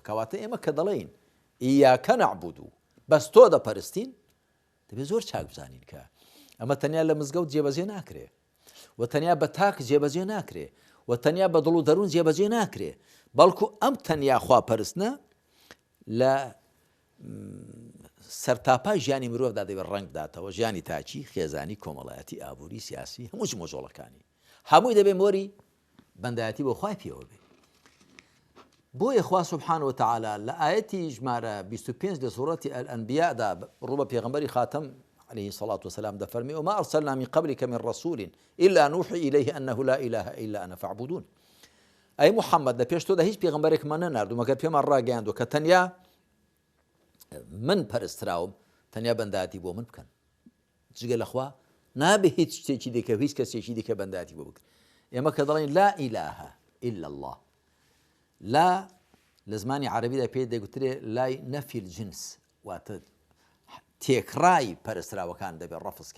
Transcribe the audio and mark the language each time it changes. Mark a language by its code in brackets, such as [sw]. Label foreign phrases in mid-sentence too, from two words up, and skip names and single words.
[ckb] کەواتە ئێمە کە دەڵێین [ar] ئیاکە نەعبود [ckb] و بەس تۆ دەپەرستین، دەبێت زۆر چاک بزانین کە ئەمە تەنیا لە مزگەوت جێبەجێ ناکرێ و تەنیا بە تاک جێبەجێ ناکرێ و تەنیا بە دڵ و دەروون جێبەجێ ناکرێ، بەڵکو ئەم تەنیا خواپەرستنە لە سەرتاپای ژیانی مرۆڤدا دەبێت ڕەنگ بداتەوە، ژیانی تاچی، خێزانی، کۆمەڵایەتی، ئابووری، سیاسی، هەموو ژمۆژۆڵەکانی هەمووی دەبێت مۆری بەندایەتی بۆ خوای پێوە بێ. بۆیە خوا [ar] سوبحانه وتعالى [ckb] لە ئاەتی ژمارە 25 لە سوورەتی ئەلئەنبیادا ڕوو بە پێغەمبەری خاتەم [ar] عليه الصلاة والسلام [ckb] دەفەرمێ [ar] وما أرسلنا من قبلك من رسول إلا نوحي إليه أنه لا إله إلا أنا فاعبدون. [ckb] ئەی محەممەد لە پێش تۆدا هیچ پێغەمبەرێکمان نەناردوو مەگەر پێمان ڕاگەیاندوە کە تەنیا من پەرستراوم، تەنیا بەندایەتی بۆ من بکەن، جگە لەخوا نابێ هیچ شتێکی دیکە هیچ کەسێکی دیکە بەندەتی بۆ بکرێت. ئێمە کە دەڵێن [ar] لا ئیلاهە ئیلا الله، [ckb] لا لە زمانی عەرەبیدا پێ دەگوترێ لای [ar] نەفی الجنس، [ckb] واتە تێکڕای پەرستراوەکان دەبێت ڕەفزکەی.